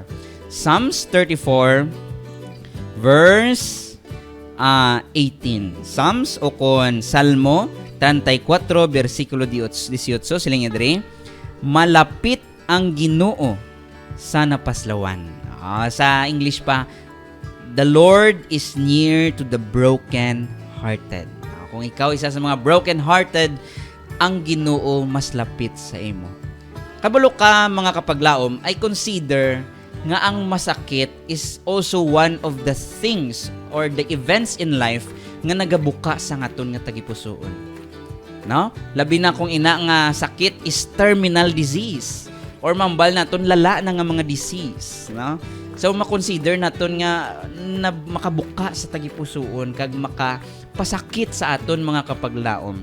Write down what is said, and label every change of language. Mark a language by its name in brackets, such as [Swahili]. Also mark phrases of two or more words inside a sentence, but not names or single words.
[English] Psalms 34 verse 18. [Hiligaynon] Psalms o kon Salmo 34 versikulo 18 siling adre. Malapit ang Ginoo sa napaslawan. Sa English pa, [English] the Lord is near to the broken-hearted. [Hiligaynon] Kung ikaw isa sa mga broken-hearted, ang Ginoo mas lapit sa imo. Kabalo ka mga kapaglaom, [English] I consider [Hiligaynon] nga ang masakit [English] is also one of the things or the events in life [Hiligaynon] nga nagabuka sa ngaton nga tagipusoon. No? Labi na kung ina nga sakit [English] is terminal disease [Hiligaynon] or mambal naton lala na nga mga disease, no? So makonsider naton nga na makabuka sa tagipusoon kag makapasakit sa aton mga kapaglaom.